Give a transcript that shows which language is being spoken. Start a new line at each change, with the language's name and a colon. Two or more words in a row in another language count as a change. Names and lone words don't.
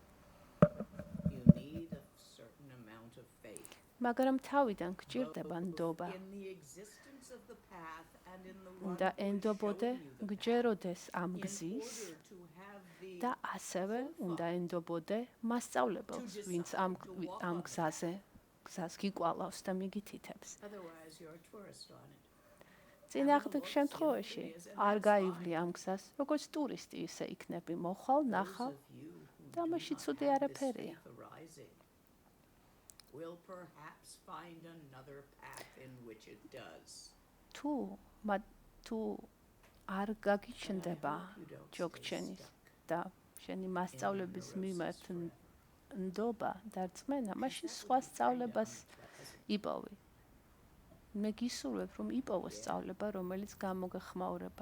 Georgian: მაგრამ თავიდან გჭირდება ნდობა უნდა ენდობოდე გჯეროდეს ამ გზის და ასევე უნდა ენდობოდე მასწავლებელს ვინც ამ გზას გიკვალავს და მიგითითებს წინააღმდეგ შემთხვევაში არ გაივლი ამ გზას როგორც ტურისტი ისე იქნები მოხვალ ნახავ და მაშინ ცუდი არაფერია
English: will perhaps find another path in which it does.
Georgian: თუ არ გაგიჩნდება ჯოგჩენის და შენი მასწავლების მიმართ ნდობა და რწმენა, მაშინ სხვა სწავლებას იპოვი. მე გისურვებ, რომ იპოვოს სწავლება, რომელიც გამოგეხმაურება.